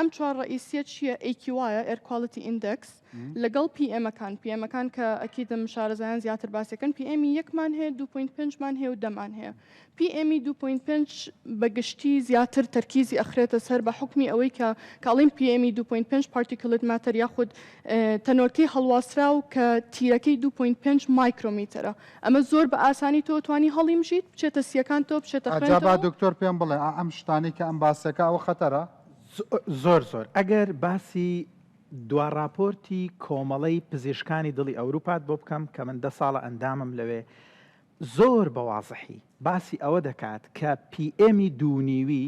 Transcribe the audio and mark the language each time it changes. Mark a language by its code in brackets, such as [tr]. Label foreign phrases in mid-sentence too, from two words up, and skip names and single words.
[ckb] چوار ڕئیسیە چییە [en] AQI Air Quality Index [ckb] لەگەڵ PMەکان PMەکان کە ئەکیدم شارەزایان زیاتر باسیەکەن PM یەکمان هەیە 2.5مان هەیە و دەمان هەیە PM 2.5 بەگشتی زیاتر تەرکیزی ئەخرێتە سەر بە حکمی ئەوەی کە کاڵین PM 2.5 [en] particulate matter [ckb] یاخود تەنۆرکی هەڵواسرا و کە تیرەکەی 2.5 مایکرۆمیترە ئەمە زۆر بە ئاسانی تۆ توانی هەڵی مژیت بچێتە سیەکان تۆ بچێتە ئەجابا دکتۆر پێم بڵێ ئەم شتانی کە ئەم باسەکە ئەوە خەتەرە زۆر ئەگەر باسی دوا راپۆرتی کۆمەڵەی پزیشکانی دڵی ئەوروپات بۆ بکەم کە من 10 ساڵە ئەندامم لەوێ زۆر بەوازحی باسی ئەوە دەکات کە PM دوونیوی